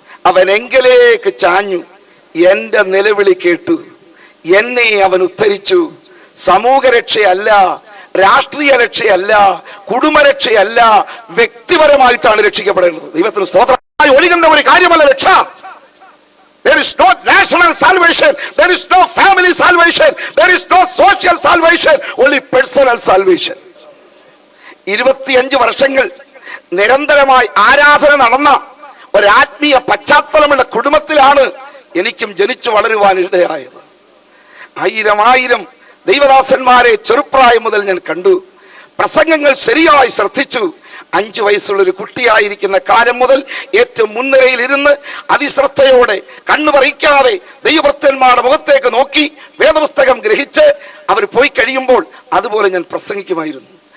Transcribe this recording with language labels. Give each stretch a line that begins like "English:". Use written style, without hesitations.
Malayalam: അവൻ എങ്കിലേക്ക് ചാഞ്ഞു, എന്റെ നിലവിളി കേട്ടു, എന്നെ അവൻ ഉദ്ധരിച്ചു. സമൂഹ രക്ഷയല്ല, രാഷ്ട്രീയ രക്ഷയല്ല, കുടുംബരക്ഷയല്ല, വ്യക്തിപരമായിട്ടാണ് രക്ഷിക്കപ്പെടേണ്ടത്. ദൈവത്തിന് സ്തോത്രമായി ഒഴുകുന്ന ഒരു കാര്യമല്ല രക്ഷ.
English: There is no national salvation, there is no family salvation, there is no social salvation, only personal salvation.
Malayalam: 25 വർഷങ്ങൾ നിരന്തരമായി ആരാധന നടന്ന ഒരാത്മീയ പശ്ചാത്തലമുള്ള കുടുംബത്തിലാണ് എനിക്കും ജനിച്ചു വളരുവാൻ ഇടയായത്. 1000 ദൈവദാസന്മാരെ ചെറുപ്രായം മുതൽ ഞാൻ കണ്ടു. പ്രസംഗങ്ങൾ ശരിയായി ശ്രദ്ധിച്ചു. 5 വയസ്സുള്ള ഒരു കുട്ടിയായിരിക്കുന്ന കാലം മുതൽ ഏറ്റവും മുൻനിരയിൽ ഇരുന്ന് അതിശ്രദ്ധയോടെ കണ്ണുപറിക്കാതെ ദൈവഭക്തന്മാരുടെ മുഖത്തേക്ക് നോക്കി വേദപുസ്തകം ഗ്രഹിച്ച് അവർ പോയി കഴിയുമ്പോൾ അതുപോലെ ഞാൻ പ്രസംഗിക്കുമായിരുന്നു.